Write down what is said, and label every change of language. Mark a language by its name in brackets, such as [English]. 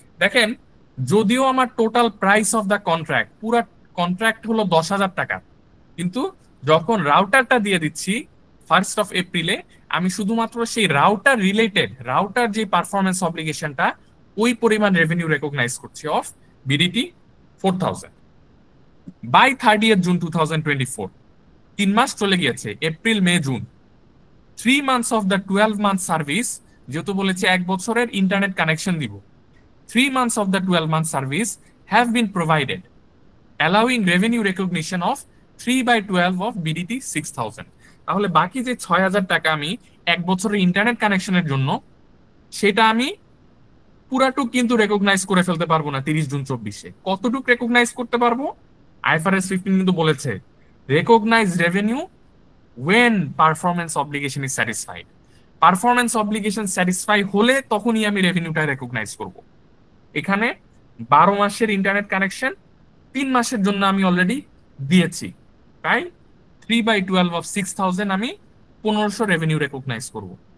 [Bangla] দেখেন যদিও আমার [English] total price of the contract, [Bangla] পুরো কন্ট্রাক্ট হলো 10,000 টাকা, কিন্তু যখন রাউটারটা দিয়ে দিচ্ছি 1st of April, আমি শুধুমাত্র সেই রাউটার রিলেটেড, রাউটার যে পারফরমেন্স অব্লিগেশনটা, ওই পরিমাণ রেভিনিউ রেকগনাইজ করছি of BDT 4,000। By 30th June 2024, 3 মাস চলে গিয়েছে, April, May, June. [English] 3 months of the 12-month service, [Bangla] যেহেতু বলেছে 1 বছরের ইন্টারনেট কানেকশন দিব, [English] 3 months of the 12-month service have been provided, allowing revenue recognition of 3/12 of BDT 6000. [Bangla] তাহলে বাকি যে 6000 টাকা আমি 1 বছরের ইন্টারনেট কানেকশনের জন্য, সেটা আমি পুরাটুক কিন্তু রেকগনাইজ করে ফেলতে পারবো না 30 জুন 24-এ। কতটুক রেকগনাইজ করতে পারবো? [English] IFRS 15 [Bangla] কিন্তু বলেছে [English] Recognise revenue when performance obligation is satisfied. [Bangla] Performance obligation satisfy হলে তখনই আমি রেভিনিউটা রেকগনাইজ করব। এখানে 12 মাসের ইন্টারনেট কানেকশন 3 মাসের জন্য আমি অলরেডি দিয়েছি, তাই 3/12 of 6000 আমি 1500 রেভিনিউ রেকগনাইজ করব।